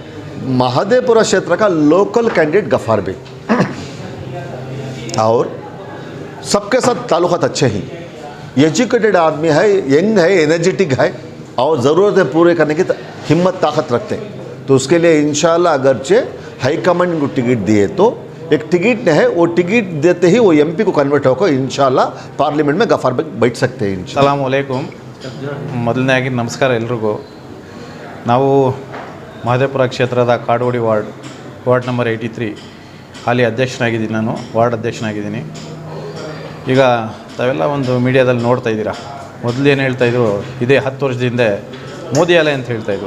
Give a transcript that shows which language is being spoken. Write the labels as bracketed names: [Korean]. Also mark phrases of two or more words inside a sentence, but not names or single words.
[Hindi] महादेवपुरा क्षेत्र का लोकल कैंडिडेट गफ्फार बेग, और सबके साथ ताल्लुकात अच्छे ही, एजुकेटेड आदमी है, यंग है, एनर्जेटिक है, और ज़रूरतें पूरे करने की हिम्मत ताकत रखते हैं। तो उसके लिए इंशाल्लाह अगरचे हाईकमांड को टिकट दिए तो एक टिकट है, वो टिकट देते ही वो एमपी को कन्वर्ट होकर इंशाल्लाह पार्लिमेंट में गफ्फार बेग बैठ सकते हैं। [Arabic] سلام عليكم. [Kannada] ಮೊದಲನೇದಾಗಿ ನಮಸ್ಕಾರ ಎಲ್ರಿಗೂ. ನಾವು ಮಹದೇವಪುರ ಕ್ಷೇತ್ರದ ಕಾಡೋಡಿ ವಾರ್ಡ್ ನಂಬರ್ 83 ಹಾಲಿ ಅಧ್ಯಕ್ಷನಾಗಿದ್ದೀನಿ. ನಾನು ವಾರ್ಡ್ ಅಧ್ಯಕ್ಷನಾಗಿದ್ದೀನಿ. ಈಗ ತಾವೆಲ್ಲ ಒಂದು ಮೀಡಿಯಾದಲ್ಲಿ ನೋಡ್ತಾ ಇದ್ದೀರಾ, ಮೊದಲು ಏನು ಹೇಳ್ತಾಯಿದ್ರು, ಇದೇ 10 ವರ್ಷದ ಹಿಂದೆ ಮೋದಿ ಅಲೆ ಅಂತ ಹೇಳ್ತಾಯಿದ್ರು.